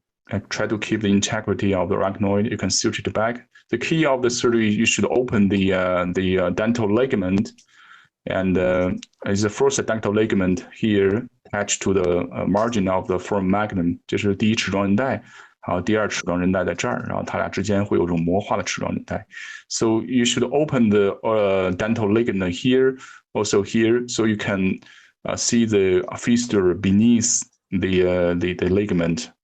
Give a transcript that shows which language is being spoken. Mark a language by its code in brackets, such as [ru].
[en] I try to keep the integrity of the arachnoid. You can suture it back. The key of the surgery, you should open the dental ligament. And is the first dental ligament here attached to the margin of the foramen magnum. [zh] 这是第一齿状韧带。第二齿状韧带在这儿，然后它俩之间会有种磨化的齿状韧带。 [en] So you should open the dental ligament here, also here, so you can see the fistula beneath the ligament.